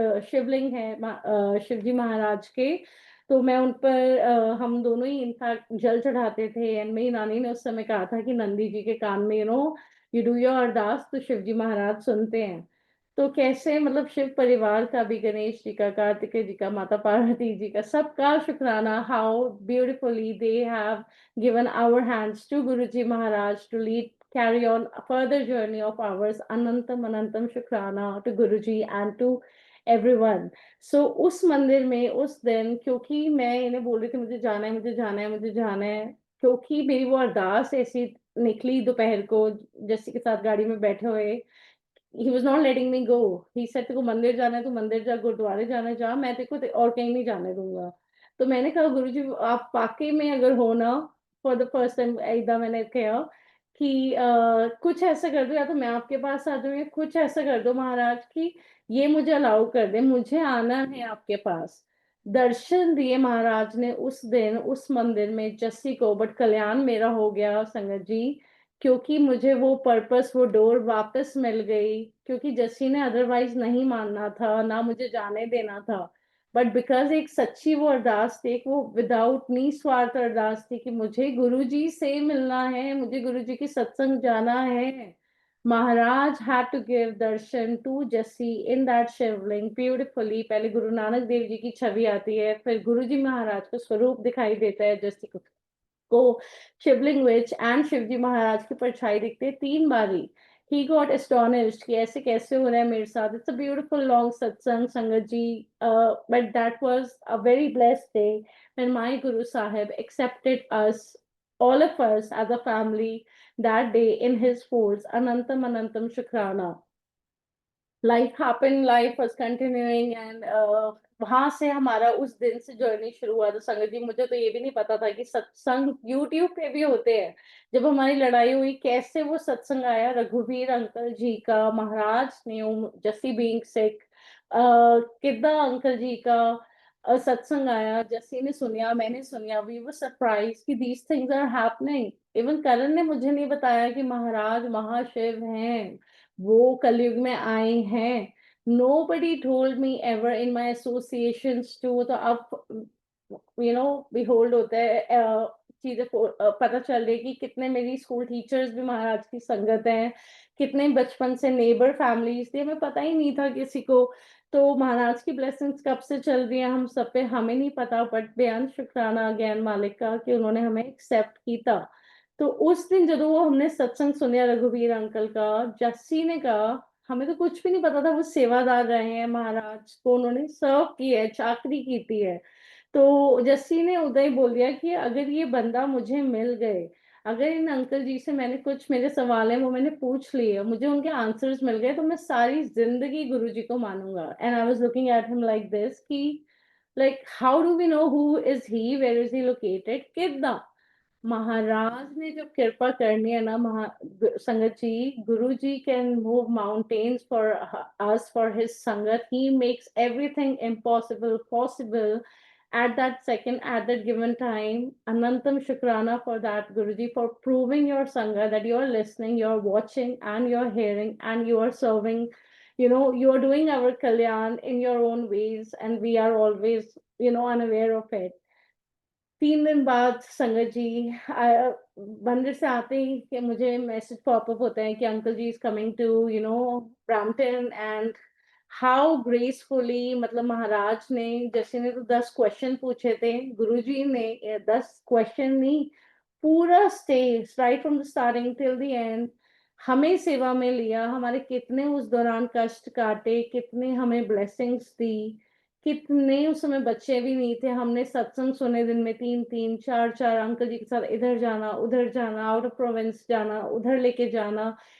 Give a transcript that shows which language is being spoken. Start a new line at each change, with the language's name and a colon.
Hindi: शिवलिंग है शिव जी महाराज के, तो मैं उन पर हम दोनों ही इनफैक्ट जल चढ़ाते थे, एंड मेरी नानी ने उस समय कहा था कि नंदी जी के कान में,
English: you do your
Hindi: अरदास तो शिव जी महाराज सुनते हैं। तो कैसे मतलब शिव परिवार का भी, गणेश जी का, कार्तिकेय जी का, माता पार्वती जी का, सबका शुक्राना,
English: How beautifully they have given our hands to Guruji Maharaj to lead, carry on a further journey of ours. Anantam Shukrana to Guruji and to everyone.
Hindi: So उस मंदिर में उस दिन, क्योंकि मैं इन्हें बोल रही थी मुझे जाना है, मुझे जाना है, मुझे जाना है, क्योंकि मेरी वो अरदास ऐसी निकली दोपहर को जस्सी के साथ गाड़ी में बैठे हुए,
English: he was not letting me go. He said
Hindi: तेरे को मंदिर जाना है तो मंदिर जा, गुरुद्वारे जाना है जा, मैं तेरे को और कहीं नहीं जाने दूंगा। तो मैंने कहा गुरुजी आप वाकई में अगर हो ना,
English: for the first time
Hindi: ऐदा मैंने कहा कि कुछ ऐसा कर दो, या तो मैं आपके पास आ जाऊँ, या कुछ ऐसा कर दो महाराज कि ये मुझे अलाउ कर दे, मुझे आना है आपके पास। दर्शन दिए महाराज ने उस दिन उस मंदिर में जस्सी को, बट कल्याण मेरा हो गया संगत जी, क्योंकि मुझे वो पर्पस, वो डोर वापस मिल गई, क्योंकि जस्सी ने अदरवाइज नहीं मानना था, ना मुझे जाने देना था, बट बिकॉज एक सच्ची वो अरदास थी, एक वो विदाउट निस्वार्थ अरदास थी कि मुझे गुरुजी से मिलना है, मुझे गुरुजी की सत्संग जाना है।
English: Maharaj had to give darshan to Jesse in that Shivling beautifully.
Hindi: पहले गुरु नानक देव जी की छवि आती है, फिर गुरुजी महाराज का स्वरूप दिखाई देता है जस्सी को शिवलिंग विच, एंड शिवजी महाराज की परछाई दिखते 3 बारी।
English: He got astonished
Hindi: कि ऐसे कैसे हो रहा है मेरे साथ।
English: It's a beautiful long satsang sangat ji, but that was a very blessed day when my Guru Sahib accepted us, all of us as a family that day in his folds. Anantam Anantam Shukrana. Life happened, life was continuing, and
Hindi: वहां से हमारा उस दिन से journey शुरू हुआ। तो संगत जी मुझे तो ये भी नहीं पता था कि सत्संग यूट्यूब पे भी होते हैं। जब हमारी लड़ाई हुई, कैसे वो सत्संग आया रघुवीर अंकल जी का, महाराज न्यू जस्सी बीइंग सिक, किद्दा अंकल जी का सत्संग आया, जस्सी ने सुनिया, मैंने सुनिया,
English: We were surprised कि these things are happening.
Hindi: Even करण ने मुझे नहीं बताया कि महाराज महाशिव हैं, वो कलयुग में आए हैं।
English: Nobody told me ever in my associations too।
Hindi: तो अब
English: behold होता है
Hindi: चीजें पता चल रही कि कितने मेरी स्कूल टीचर्स भी महाराज की संगत हैं, कितने बचपन से नेबर फैमिलीज थी, हमें पता ही नहीं था किसी को। तो महाराज की ब्लेसिंग्स कब से चल रही है हम सब पे हमें नहीं पता, बट बेअंत शुक्राना अगेन मालिक का कि उन्होंने हमें एक्सेप्ट किया। तो उस दिन जब वो हमने सत्संग सुना रघुवीर अंकल का, जस्सी ने कहा, हमें तो कुछ भी नहीं पता था वो सेवादार रहे हैं, महाराज को उन्होंने सर्व किया है, चाकरी की है। तो जस्सी ने उदय बोल दिया कि अगर ये बंदा मुझे मिल गए, अगर इन अंकल जी से मैंने कुछ मेरे सवाल है वो मैंने पूछ लिए, मुझे उनके आंसर्स मिल गए, तो मैं सारी जिंदगी गुरुजी को मानूंगा।
English: and I was looking at him like this कि like how do we know who is he, where is he located,
Hindi: कितना महाराज ने जब कृपा करनी है ना,
English: Sangat ji, Guru ji can move mountains for us, for his sangat, he makes everything impossible possible at that second, at that given time. Anantam Shukrana for that, Guruji, for proving your Sangha that you're listening, you're watching, and you're hearing, and you are serving. You know, you're doing our Kalyan in your own ways, and we are always, unaware of it.
Hindi: 3 दिन बाद संगत जी मंदिर से आते ही कि मुझे message popup होता है कि uncle ji
English: Is coming to Brampton.
Hindi: And how gracefully, मतलब महाराज ने, जैसे ने तो 10 क्वेश्चन पूछे थे, गुरुजी ने 10 क्वेश्चन नहीं, पूरा stay
English: right from the starting till the end
Hindi: हमें सेवा में लिया, हमारे कितने उस दौरान कष्ट काटे, कितने हमें ब्लेसिंग्स दी, कितने उस समय बच्चे भी नहीं थे, हमने सत्संग सुने दिन में 3-3 4-4 अंकल जी के साथ, इधर जाना उधर जाना,
English: out of province
Hindi: जाना, उधर लेके जाना।